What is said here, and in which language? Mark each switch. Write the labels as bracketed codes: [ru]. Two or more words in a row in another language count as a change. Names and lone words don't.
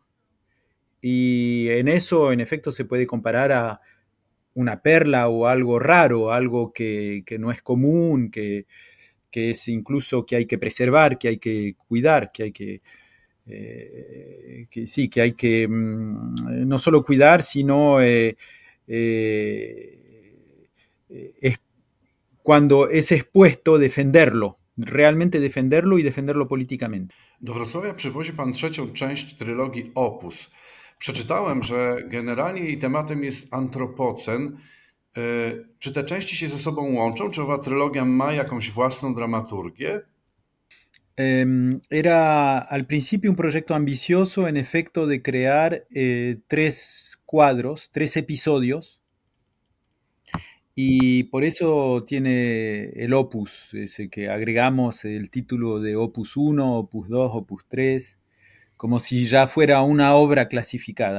[es] Y en eso, en efecto, se puede comparar a una perla o algo raro, algo que no es común, que es incluso que hay que preservar, que hay que cuidar, que sí, que hay que no solo cuidar, sino es, cuando es expuesto, defenderlo, realmente defenderlo y defenderlo políticamente. [pl] Do Wrocławia przywozi pan trzecią część trylogii Opus. Przeczytałem, że generalnie jej tematem jest antropocen. Czy te części się ze sobą łączą? Czy owa trylogia ma jakąś własną dramaturgię? [es] Era al principio un proyecto ambicioso, en efecto, de crear 3 cuadros, 3 episodios, y por eso tiene el opus, ese que agregamos el título de opus 1, opus 2, opus 3, como si ya fuera una obra clasificada.